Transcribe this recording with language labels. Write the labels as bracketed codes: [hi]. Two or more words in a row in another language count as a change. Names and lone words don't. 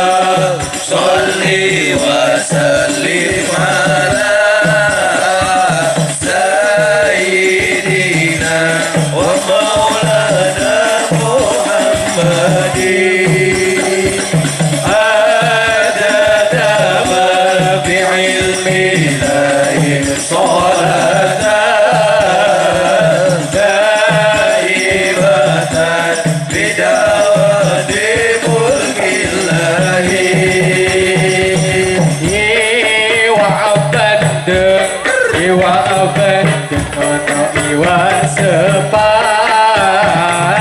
[ar] صل وسلم على سيدنا ومولانا محمد عدد ما في علم الله صلاة دائمة بدوام ملك الله. [jv] Iwa bandeng ono iwa sepat.